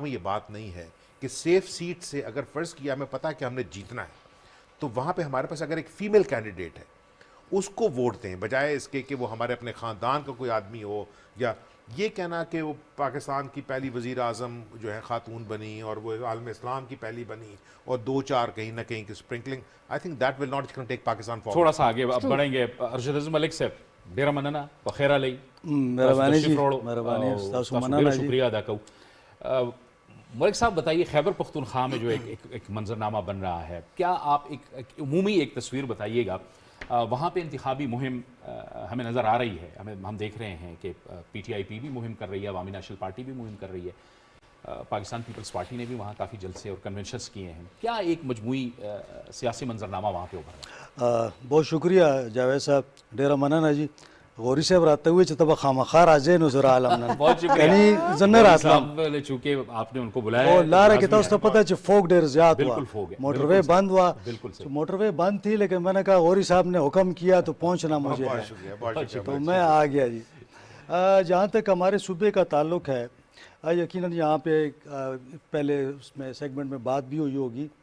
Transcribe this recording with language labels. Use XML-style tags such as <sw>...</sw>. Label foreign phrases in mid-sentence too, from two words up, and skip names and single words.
<ur>میں یہ بات نہیں ہے کہ</ur> <en>safe seat</en> <ur>سے اگر فرض کیا ہمیں پتہ ہے کہ ہم نے جیتنا ہے تو وہاں پہ ہمارے پاس اگر ایک</ur> <en>female candidate</en> <ur>ہے اس کو ووٹ دیں بجائے اس کے کہ وہ ہمارے اپنے خاندان کا کوئی آدمی ہو, یا یہ کہنا کہ وہ پاکستان کی پہلی وزیر اعظم جو ہے خاتون بنی اور وہ عالم اسلام کی پہلی بنی اور 2-4 کہیں نہ کہیں کی اسپرنکلنگ,</ur> <en>I think that will not take Pakistan forward.</en> <ur>تھوڑا سا آگے بڑھیں گے. ارشد عظم ملک صاحب</ur> <ps>ډیره مننه په خیر علی مهرباني جی مهرباني تاسو مننه جی</ps> <ur>شکریہ ادا کروں. ملک صاحب بتائیے خیبر پختونخوا میں جو ایک منظرنامہ بن رہا ہے, کیا آپ ایک عمومی ایک تصویر بتائیے گا. وہاں پہ انتخابی مہم ہمیں نظر آ رہی ہے, ہم دیکھ رہے ہیں کہ پی ٹی آئی پی بھی مہم کر رہی ہے, عوامی نیشنل پارٹی بھی مہم کر رہی ہے, پاکستان پیپلز پارٹی نے بھی وہاں کافی جلسے اور کنونشنز کیے ہیں. کیا ایک مجموعی سیاسی منظرنامہ وہاں پہ ابھر رہا ہے؟ بہت شکریہ جاوید صاحب,</ur> <ps>ډیره مننه جی. غوری صاحب راته وی چې ته به خامخا راځې نو زه رالم نن.</ps> <ur>بہت شکریہ.</ur> <ps>یعنی زه نه راتلم</ps> <ur>چونکہ آپ نے ان کو بلایا</ur> <ps>او لاره کې تاسو ته پته چې فوق ډیر زیات</ps> <ur>بالکل ہوا, فوق ہے. موٹر وے بند ہوا, بالکل صحیح. موٹر وے بند تھی لیکن میں نے کہا غوری صاحب نے حکم کیا تو پہنچنا مجھے بہت ہے, شکریہ, بہت شکریہ. تو میں آ گیا جی. جہاں تک ہمارے صوبے کا تعلق ہے, یقیناً یہاں پہ پہلے اس میں سیگمنٹ میں بات بھی ہوئی ہوگی.</ur>